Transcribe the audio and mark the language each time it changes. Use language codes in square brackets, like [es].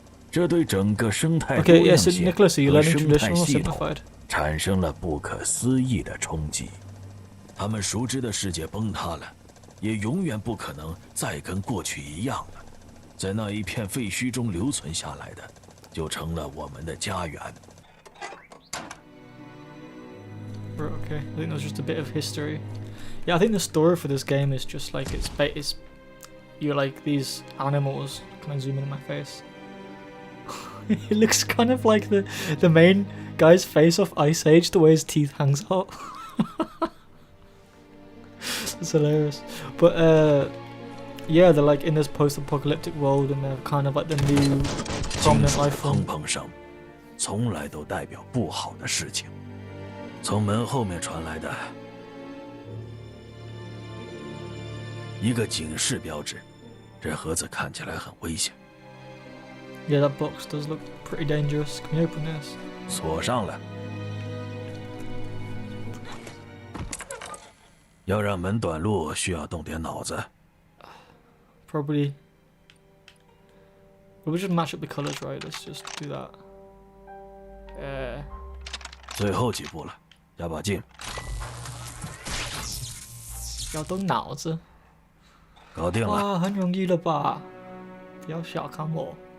[zh] 这对整个生态多样性和生态系统产生了不可思议的冲击。他们熟知的世界崩塌了，也永远不可能再跟过去一样了。在那一片废墟中留存下来的，就成了我们的家园。 [en] Okay, I think that was just a bit of history. Yeah, I think the story for this game is just like it's you're like these animals. Can I zoom in on my face? It looks kind of like the main guy's face off Ice Age, the way his teeth hangs out. It's hilarious. But yeah, they're like in this post-apocalyptic world, and they're kind of like the new prominent life form. [zh] 砰砰声，从来都代表不好的事情。从门后面传来的一个警示标志，这盒子看起来很危险。 [en] Yeah, that box does look pretty dangerous. Can you open this? [zh] 锁上了。要让门短路，需要动点脑子。 [en] Probably. We'll just match up the colors, right? Let's just do that. [zh] 最后几步了，加把劲。要动脑子。搞定了。哇，很容易了吧？不要小看我。